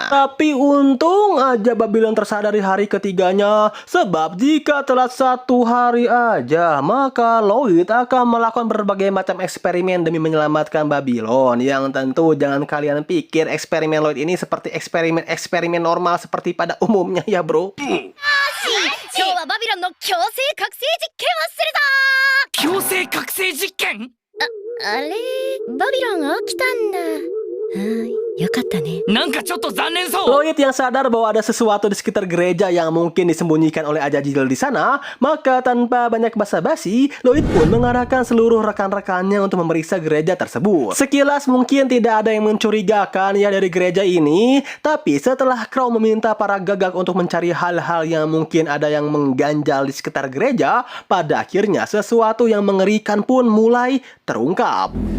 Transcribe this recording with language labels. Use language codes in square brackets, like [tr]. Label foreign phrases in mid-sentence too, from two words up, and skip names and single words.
[id] Tapi untung aja Babylon tersadar di hari ketiganya, sebab jika telat 1 hari aja, maka Lloyd akan melakukan berbagai macam eksperimen demi menyelamatkan Babylon. Yang tentu jangan kalian pikir eksperimen Lloyd ini seperti eksperimen normal seperti pada umumnya ya bro. [ja] 今日はバビロンの強制覚醒実験をするぞ強制覚醒実験あれバビロンが起きたんだよかったねなんかちょっと残念そう [id] Lloyd yang sadar bahwa ada sesuatu di sekitar gereja yang mungkin disembunyikan oleh Ajajil di sana, maka tanpa banyak basa-basi, Lloyd pun mengarahkan seluruh rekan-rekannya untuk memeriksa gereja tersebut. Sekilas mungkin tidak ada yang mencurigakan ya dari gereja ini, tapi setelah Crow meminta para gagak untuk mencari hal-hal yang mungkin ada yang mengganjal di sekitar gereja, pada akhirnya sesuatu yang mengerikan pun mulai terungkap.